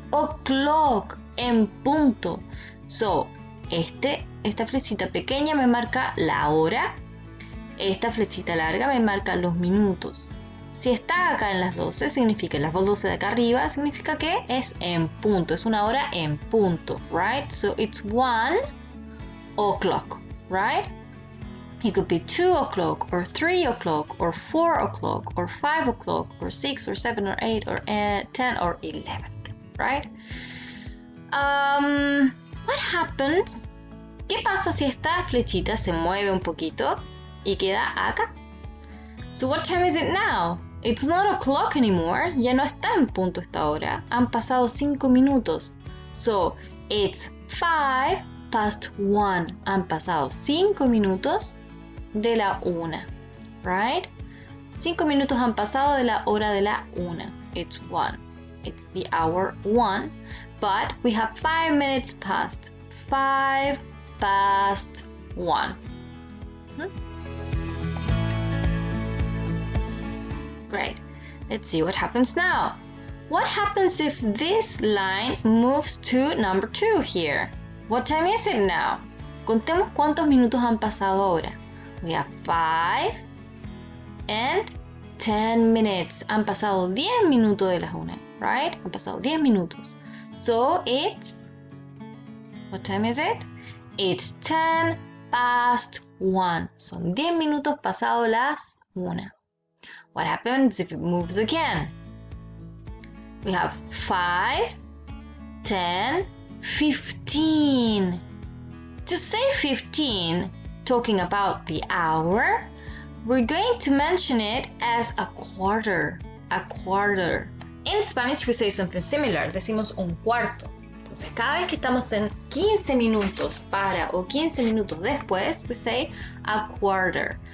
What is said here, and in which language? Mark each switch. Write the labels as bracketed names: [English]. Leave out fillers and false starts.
[Spanish] O'clock, en punto. So, esta flechita pequeña me marca la hora, esta flechita larga me marca los minutos. Si está acá en las 12, significa las 12 de acá arriba, significa que es en punto, es una hora en punto, right? [English] So it's 1 o'clock, right? It could be 2 o'clock, or 3 o'clock, or 4 o'clock, or 5 o'clock, or 6, or 7, or 8, or 10, or 11, right? What happens? [Spanish] ¿Qué pasa si esta flechita se mueve un poquito y queda acá? [English] So what time is it now? It's not o'clock anymore. [Spanish] Ya no está en punto esta hora. Han pasado 5 minutos. [English] So it's 5 past 1. [Spanish] Han pasado 5 minutos de la 1. Right? 5 minutos han pasado de la hora de la 1. [English] It's 1. It's the hour 1. But we have 5 minutes past. 5 past 1. Great. Let's see what happens now. What happens if this line moves to number 2 here? What time is it now? [Spanish] Contemos cuántos minutos han pasado ahora. [English] We have 5 and 10 minutes. [Spanish] Han pasado 10 minutos de las 1, right? Han pasado 10 minutos. [English] So it's, what time is it? It's 10 past 1. [Spanish] Son 10 minutos pasado las 1. [English] What happens if it moves again? We have 5, 10, 15. To say 15, talking about the hour, we're going to mention it as a quarter. A quarter. In Spanish we say something similar, [Spanish] decimos un cuarto. Entonces cada vez que estamos en 15 minutos para o 15 minutos después, [English] we say a quarter.